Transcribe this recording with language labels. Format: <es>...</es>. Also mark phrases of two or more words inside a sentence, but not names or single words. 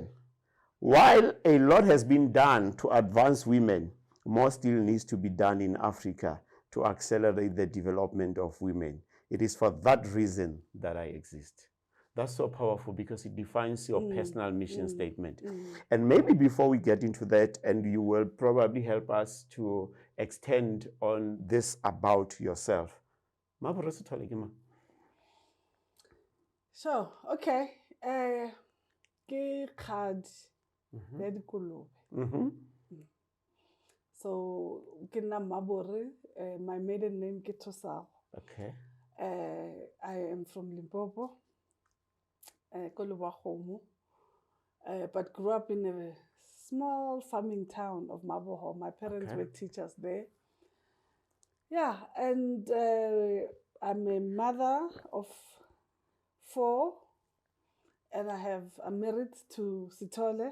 <en>While a lot has been done to advance women, more still needs to be done in Africa to accelerate the development of women. It is for that reason that I exist. That's so powerful because it defines your personal mission statement. Mm. And maybe before we get into that, and you will probably help us to extend on this about yourself.</en> <nso>Mabore Sithole ke mang?</nso> <en>So, okay.</en> <nso>Ke kgadi ya dikolobe. So, ke nna Mabore,</nso> <en>my maiden name ke Thosao. Okay. I am from Limpopo, Kolobakgomo, but grew up in a small farming town of Mabore. My parents were teachers there. Yeah, and I'm a mother of 4, and I'm married to Sithole.</en>